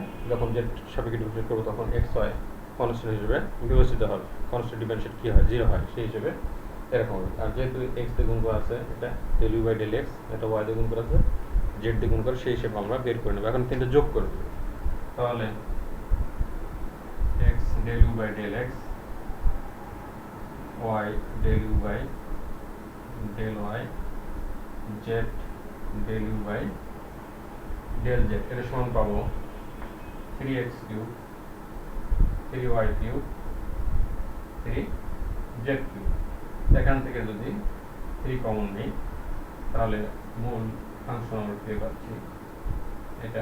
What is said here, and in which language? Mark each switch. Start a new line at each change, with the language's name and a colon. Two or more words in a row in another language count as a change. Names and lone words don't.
Bangla: যখন z সাপেক্ষে ডিফারেন্স করব তখন x y কনস্ট্যান্ট হিসেবে বিবেচিত হবে।
English: constant differentiate
Bangla: কি হয়, 0 হয়, সেই হিসেবে এরকম হবে। আর যেহেতু x দিয়ে গুণ করা আছে এটা
English: del u by del x,
Bangla: এটা y দিয়ে গুণ করা আছে z দিয়ে গুণ করে, সেই হিসেবে আমরা বের করে নেব। এখন তিনটা যোগ করে দেব। তাহলে
English: x del u by del x y del u by del y z del u by del z
Bangla: এর সমান পাবো
English: 3x cube 3y cube 3z cube.
Bangla: এখান থেকে যদি 3 কমন নেই তাহলে মূল ফাংশন আমরা পেয়ে পাচ্ছি এটা।